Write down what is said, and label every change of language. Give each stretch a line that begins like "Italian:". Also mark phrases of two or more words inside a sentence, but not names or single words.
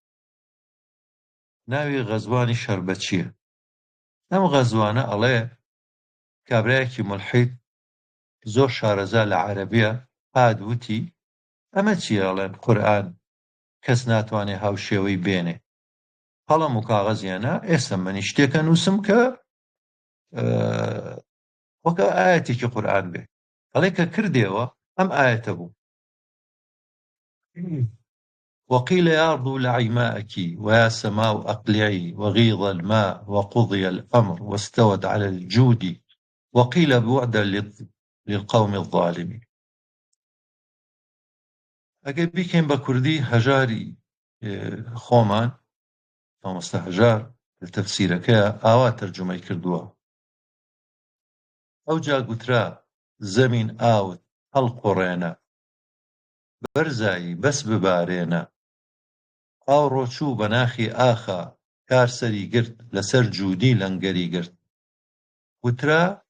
Central Kurdish: ناوی غەزوانی شەربەچیە ئەم غەزوانە ئەڵێ کابرایەکی مولحید زۆر شارەزا لە عەرەبیە هادووتی ئەمە چیە ئەڵێن قورئان کەس ناتوانێ هاوشێوەی بێنێ قەڵەم و کاغەزیانە ئێستا منی شتێکە نووسم کە وەکە ئاەتێکی قورئان بێ ئەڵێ کە کردێەوە ئەم ئاەتە بوو
Arabic: وقيل يا أرض ابلعي ماءك ويا سماء أقلعي وغيض الماء وقضي الأمر واستوت على الجود وقيل بعدا للقوم الظالمين
Central Kurdish: ئەگەر بیکەین بە کوردی هەژاری خۆمان مامۆستا هەژار لە تەفسیرەکەیە ئاوا تەرجمەی کردووە ئەو جا گوترا زەمین ئاوت هەڵقۆڕێنە بەرزایی بەس ببارێنە ئاو ڕۆچوو بە ناخی ئاخا کار سەری گرت لەسەر جوودی لەنگەری گرت وترا